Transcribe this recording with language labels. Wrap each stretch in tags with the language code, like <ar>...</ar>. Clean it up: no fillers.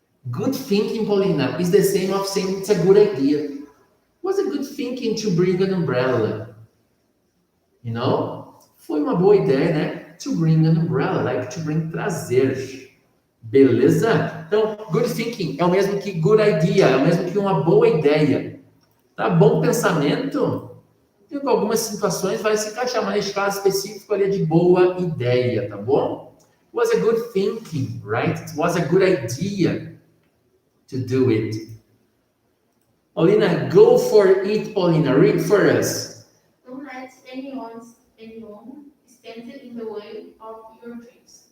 <en>Good thinking, Paulina, is the same of saying it's a good idea. Was a good thinking to bring an umbrella? You know?</en> <pt>Foi uma boa ideia, né?</pt> <en>To bring an umbrella, like to bring trazer.</en> <pt>Beleza? Então, good thinking é o mesmo que good idea, é o mesmo que uma boa ideia. Tá? Bom pensamento, em algumas situações vai se encaixar, mas nesse caso específico ali é de boa ideia, tá bom?</pt> <en>It was a good thinking, right? It was a good idea to do it. Paulina, go for it, Paulina. Read for us. Don't let anyone stand in the way of your dreams.</en>